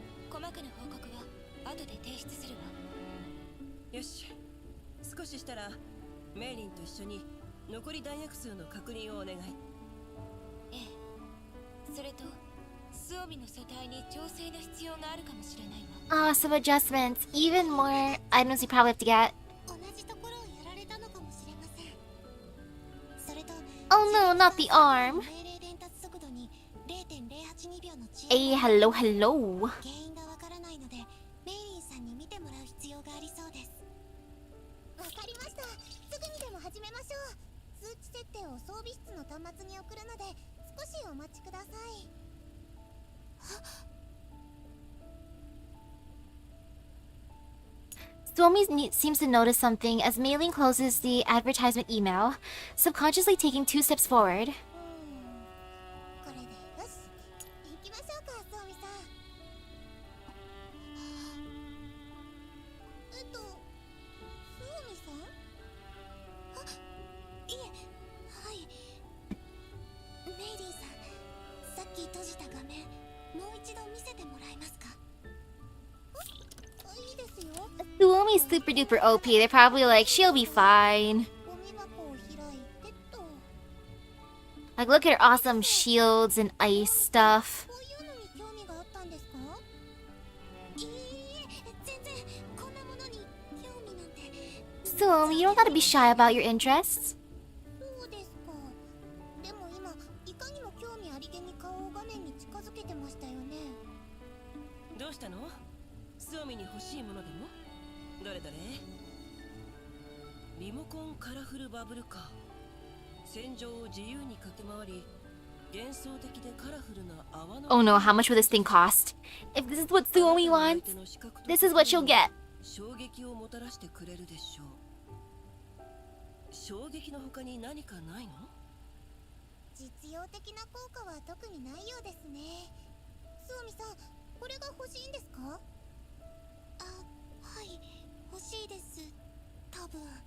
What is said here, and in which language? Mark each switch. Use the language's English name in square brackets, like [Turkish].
[Japanese] 細かな報告は後で提出するわ。よし、少ししたらメイリンと一緒に残り弾薬数の確認をお願い。ええ。それとスオミの素体に調整の必要があるかもしれないわ。 [English] Ah, some adjustments. Even more items you probably have to get. [Japanese] 同じところをやられたのかもしれません。それと [English] Oh no, not the arm. [Japanese] 命令伝達速度に 0.082 秒の遅延 [English] Hey, hello, hello. [Japanese] 原因がわからないのでメイリンさんに見てもらう必要がありそうです。わかりました。すぐにでも始めましょう。数値設定を装備室の端末に送るので少しお待ちください。 [English] Suomi seems to notice something as Mailing closes the advertisement email, subconsciously taking 2 steps forward. [Japanese] これでよし。行きましょうか、スオミさん。スオミさん？あ、いえ、はい。メイリーさん、さっき閉じた画面、もう一度見せてもらえますか？いいですよ。 [English] Suomi's super duper OP. They're probably like, she'll be fine. [Japanese] ゴミ箱を開いてと。 [English] Like, look at her awesome shields and ice stuff. [Japanese] こういうのに興味があったんですか？いいえ、全然こんなものに興味なんて。 [English] Suomi, you don't gotta be shy about your interests. [Japanese] そうですか。でも今いかにも興味ありげに顔を画面に近づけてましたよね。どうしたの？スオミに欲しいものでも？どれどれ？リモコンカラフルバブルカー。戦場を自由に駆け回り、幻想的でカラフルな泡の。 [English] Oh no, how much will this thing cost? If this is what Suomi wants, this is what she'll get. [Japanese] 衝撃をもたらしてくれるでしょう。衝撃の他に何かないの？実用的な効果は特にないようですね。スオミさん、これが欲しいんですか？あ、はい、欲しいです。多分。